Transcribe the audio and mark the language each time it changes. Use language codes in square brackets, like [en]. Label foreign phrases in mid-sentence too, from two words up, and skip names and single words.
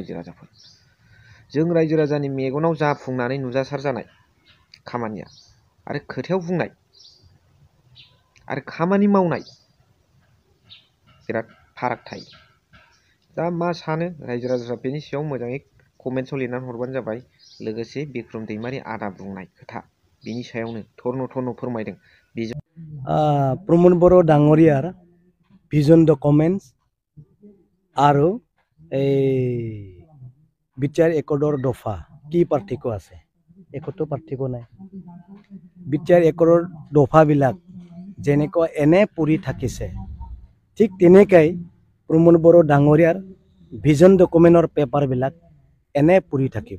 [brx] रायजो राजाफोर, जों रायजो राजानि मेगनाव जाफुंनानै नुजासार जानाय खामानिया आरो खोथायाव बुंनाय आरो खामानि मावनाय बिराद फाराग थायो। दा मा सानो रायजो राजाफ्रा बेनि सायाव मोजाङै कमेन्ट्सआव लिरनानै हरबानो जाबाय। लोगोसे बिक्रम दैमारि आदा बुंनाय खोथा, बिनि सायावनो थर्न फोरमायदों। [as] প্ৰমোদ বড়ো ডাঙৰীয়াৰ [en] vision documents [as] আৰু বিটিআৰ একৰ্ডৰ দফা কি পাৰ্থক্য আছে? একোতো পাৰ্থক্য নাই। বিটিআৰ একৰ্ডৰ দফাবিলাক যেনেকুৱা এনে পৰি থাকিছে, ঠিক তেনেকাই প্ৰমদ বড়ো ডাঙৰীয়াৰ ভিজন ডকুমেণ্টৰ পেপাৰবিলাক এনে পৰি থাকিব।